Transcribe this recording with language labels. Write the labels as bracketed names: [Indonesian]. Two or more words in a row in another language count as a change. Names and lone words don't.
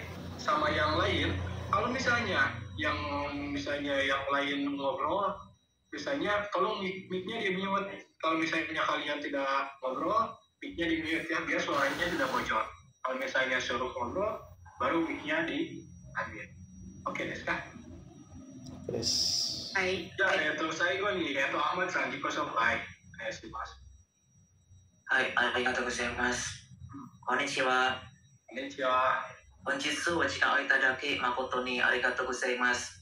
[Indonesian] Sama yang lain, kalau misalnya yang lain ngobrol, misalnya tolong mic-nya di mute. Kalau misalnya kalian tidak ngobrol, mic-nya di mute ya, biar suaranya tidak bocor. Kalau misalnya suruh ngobrol, baru mic-nya diambil. Oke, [Japanese] ですか? Yes. Hai. Ya, 最後に Ahmadさん自己紹介お願いします。はい、ありがとうございます。こんにちは。こんにちは。本日お時間をいただき誠にありがとうございます。